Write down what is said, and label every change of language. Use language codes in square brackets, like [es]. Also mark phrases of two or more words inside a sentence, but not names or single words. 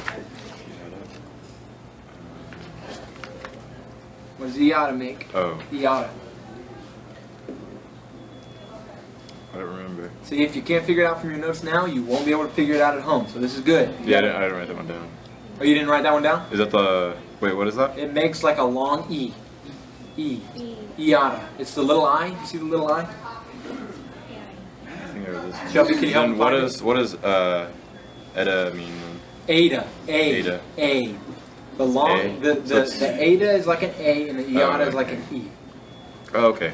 [en] What does the iota make? Oh, Iota. I don't remember. See, if you can't figure it out from your notes now, you won't be able to figure it out at home. So this is good. Yeah, I didn't write that one down. Oh, you didn't write that one down? Is that the... Wait, what is that? It makes like a long E. E. E. Iota. It's the little I. You see the little I? I think Here, this one. Shelby, can you help Then me what find is Eta mean? Ada. Ada. A. The long, A. the Ada is like an A and the Iota is like an E. Oh, okay.